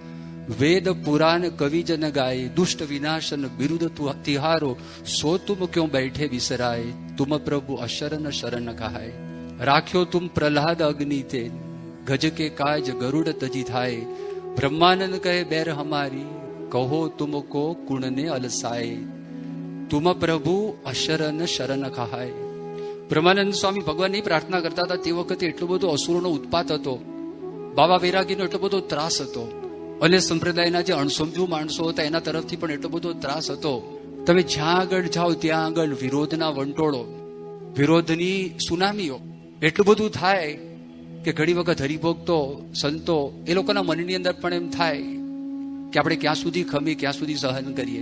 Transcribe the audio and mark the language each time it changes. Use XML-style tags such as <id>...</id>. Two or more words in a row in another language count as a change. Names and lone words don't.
<hi>वेद पुराण कवि जन गाय, दुष्ट विनाशन बिरुद तिहारो, सो तुम क्यों बैठे विसराए, तुम प्रभु अशरन शरण कहाय, राख्यो तुम प्रहलाद अग्नि ते, गज के काज गरुड़ तजी थाय, ब्रह्मानंद कहे बैर हमारी, कहो तुमको कुण ने अलसाए, तुम प्रभु अशरन शरण कहाय.</hi> <gu>બ્રહ્માનંદ સ્વામી ભગવાનની પ્રાર્થના કરતા હતા તે વખતે એટલો બધો અસુરોનો ઉત્પાત હતો, બાબા વૈરાગીનો એટલો બધો ત્રાસ હતો, અને સંપ્રદાયના જે અણસમજુ માણસો હતા એના તરફથી પણ એટલો બધો ત્રાસ હતો. તમે જ્યાં આગળ જાઓ ત્યાં આગળ વિરોધના વંટોળો, વિરોધની સુનામીઓ એટલું બધું થાય કે ઘણી વખત હરિભક્તો સંતો એ લોકોના મનની અંદર પણ એમ થાય કે આપણે ક્યાં સુધી ખમી, ક્યાં સુધી સહન કરીએ.</gu>